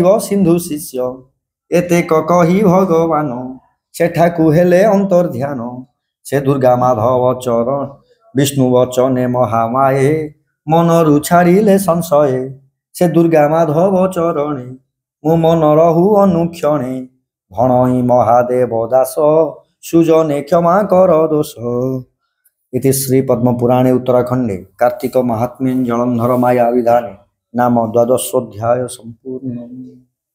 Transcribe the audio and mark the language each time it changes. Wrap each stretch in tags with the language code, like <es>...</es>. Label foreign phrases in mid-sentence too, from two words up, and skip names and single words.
<or>ସିନ୍ଧୁ ଶିଷ୍ୟ ଏତେକ କହି ଭଗବାନ ସେଠାକୁ ହେଲେ ଅନ୍ତର୍ଧ୍ୟାନ ସେ ଦୁର୍ଗା ମାଧବ ଚରଣ ବିଷ୍ଣୁ ବଚନେ ମହାମାଏ ମନରୁ ଛାଡ଼ିଲେ ସଂଶୟ ସେ ଦୁର୍ଗା ମାଧବ ଚରଣେ ମୋ ମନ ରହୁ ଅନୁକ୍ଷଣେ ଭଣଇ ମହାଦେବ ଦାସ ସୁଜନେ କ୍ଷମା କର ଦୋଷ</or> <sa>इति श्री पद्मपुराणे उत्तराखंडे कार्तिक महात्म्ये जलंधर माया विधाने नाम द्वादशोऽध्याय संपूर्ण।</sa>